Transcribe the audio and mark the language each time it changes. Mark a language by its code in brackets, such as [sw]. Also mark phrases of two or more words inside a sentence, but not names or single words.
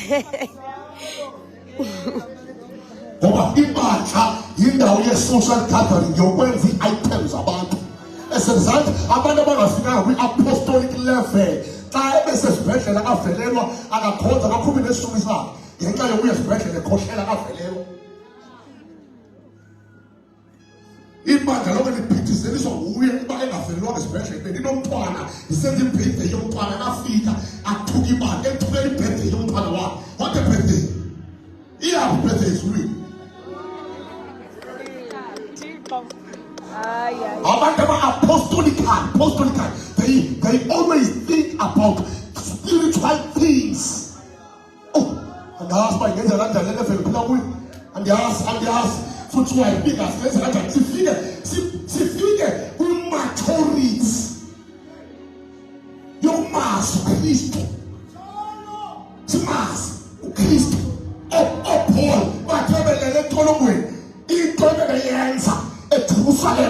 [xh] ngoba ibandla yindawo ye- [en] social gathering [xh] yokwenza ii-items abantu esenzathi abantu abangafikanga kwi- [en] apostolic level [xh] xa ebesesibhedlela avelelwa akakhonza akakhuphi nesitumi sakhe ngenxa yokuya esibhedlela ekhohlela avelelwa ibandla lonke liphithizeliswa nguye uba engavelelwanga esibhedlela belinomntwana isenza ibhirthday yomntwana afika athuka ibandla ethukela ibhirthday yomntwana wakhe [en] what a birthday [xh] iyaphi ibhirthday ezulwini abantu aba-apostolic, [en] they always think about spiritual things. [xh] Oh, andiyazi uba ingenza kanjani le level phila kuyo andiyazi futhi wayibika singenza kanjani sifike kwi-maturity yokumazi uKristu simazi uKristu oPaul bathebelele entolongweni into ebebeyenza eJerusalem